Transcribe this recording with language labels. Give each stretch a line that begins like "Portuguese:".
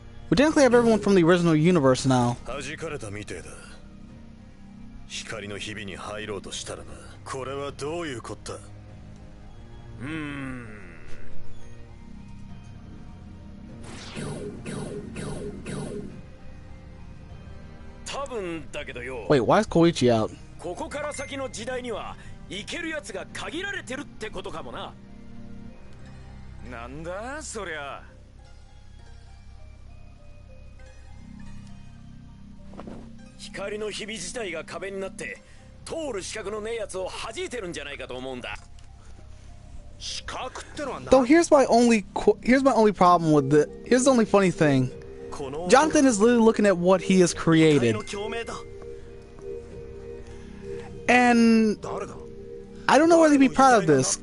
English: We technically have everyone from the original universe now.
Japanese: 弾かれたみてえだ。光のひびに入ろうとしたらな。これはどういうこった？多分だけどよ。
English: Wait, why is Koichi out?
Japanese: ここから先の時代には行けるやつが限られてるってことかもな。なんだそりゃ。光のひび自体が壁になって通る資格のねえやつを弾いてるんじゃないかと思うんだ。資格ってのはな。
English: Though here's my only problem with the. Here's the only funny thing. Jonathan is literally looking at what he has created, and I don't know whether to be proud of this.